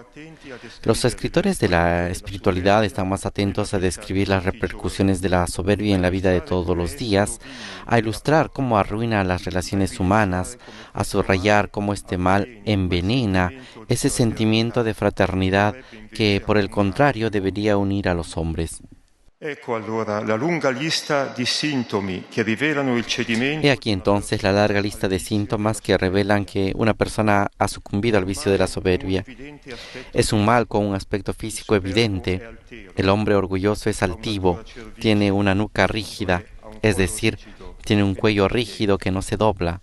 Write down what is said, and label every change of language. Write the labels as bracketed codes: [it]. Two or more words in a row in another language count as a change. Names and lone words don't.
[es] Los escritores de la espiritualidad están más atentos a describir las repercusiones de la soberbia en la vida de todos los días, a ilustrar cómo arruina las relaciones humanas, a subrayar cómo este mal envenena ese sentimiento de fraternidad que, por el contrario, debería unir a los hombres. [it] Ecco allora la lunga lista di sintomi che rivelano il cedimento. [es] He aquí entonces la larga lista de síntomas que revelan que una persona ha sucumbido al vicio de la soberbia. Es un mal con un aspecto físico evidente. El hombre orgulloso es altivo, tiene una nuca rígida, es decir, tiene un cuello rígido que no se dobla.